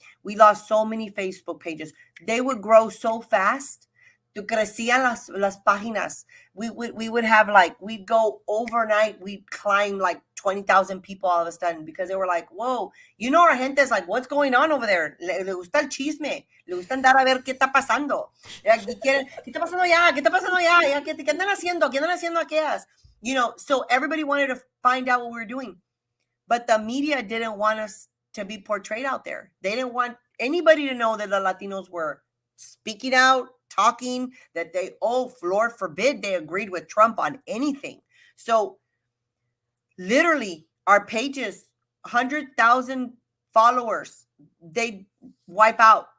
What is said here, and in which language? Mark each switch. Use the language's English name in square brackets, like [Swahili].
[English] We lost so many Facebook pages. They would grow so fast. [Spanish] Crecían las páginas. [English] We would have we'd go overnight. We'd climb 20,000 people all of a sudden because they were like, whoa, our gente is like, what's going on over there? [Spanish] Le gusta el chisme. Le gusta andar a ver qué está pasando. ¿Qué está pasando allá? ¿Qué está pasando allá? ¿Qué andan haciendo? ¿Qué andan haciendo aquellas? [English] So everybody wanted to find out what we were doing. But the media didn't want us to be portrayed out there. They didn't want anybody to know that the Latinos were speaking out, talking, that Lord forbid, they agreed with Trump on anything. So literally our pages, 100,000 followers, they wipe out.